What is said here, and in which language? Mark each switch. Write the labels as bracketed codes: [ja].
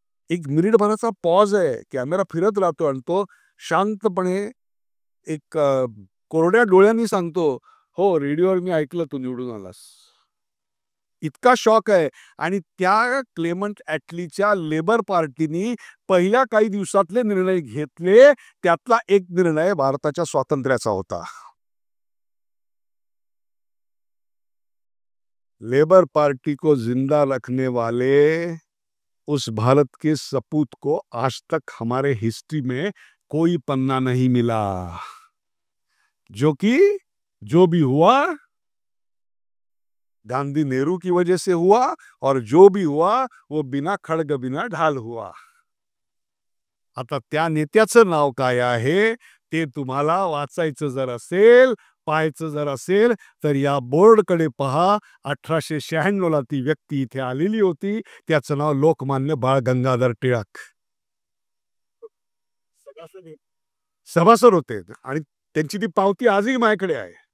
[mr] एक मिनिटभराचा पॉज आहे, कॅमेरा फिरत राहतो आणि तो शांतपणे एक कोरड्या डोळ्यांनी सांगतो, हो रेडिओवर मी ऐकलं तू निवडून आलास. इतका शॉक आहे. आणि त्या क्लेमंट ॲटलीच्या लेबर पार्टीनी पहिल्या काही दिवसातले निर्णय घेतले, त्यातला एक निर्णय भारताच्या स्वातंत्र्याचा होता. [hi] लेबर पार्टी को जिंदा रखने वाले उस भारत के सपूत को आज तक हमारे हिस्ट्री में कोई पन्ना नहीं मिला, जो कि जो भी हुआ गांधी नेहरू की वजह से हुआ, और जो भी हुआ वो बिना खड्ग बिना ढाल हुआ. [mr] आता त्या नेत्याचं नाव काय आहे ते तुम्हाला वाचायचं जर असेल, पाहायचं जर असेल, तर या बोर्डकडे पहा. 1896 ती व्यक्ती इथे आलेली होती. त्याचं नाव लोकमान्य बाळ गंगाधर टिळक सभासद होते, आणि त्यांची ती पावती आजही माझ्याकडे आहे.